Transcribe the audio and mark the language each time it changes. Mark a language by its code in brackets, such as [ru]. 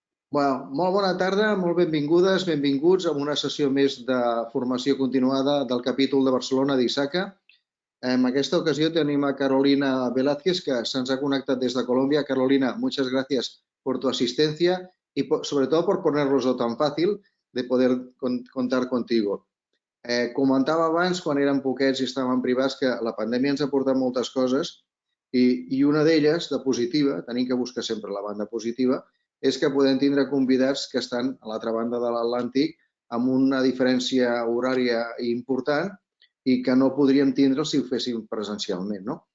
[ca] Bueno, molt bona tarda, molt benvingudes, benvinguts a una sessió més de formació continuada del capítol de Barcelona d'ISACA. En aquesta ocasió tenim a Carolina Velázquez, que se'ns ha connectat des de Colòmbia. [es] Carolina, muchas gracias por tu asistencia y sobre todo por ponerlo tan fácil de poder contar contigo. [ca] Comentava abans, quan érem poquets i estàvem privats, que la pandèmia ens ha portat moltes coses i una d'elles, de positiva, tenim que buscar sempre la banda positiva, és que podem tindre convidats que estan a l'altra banda de l'Atlàntic amb una diferència horària important i que no podríem tindre si ho féssim presencialment, no?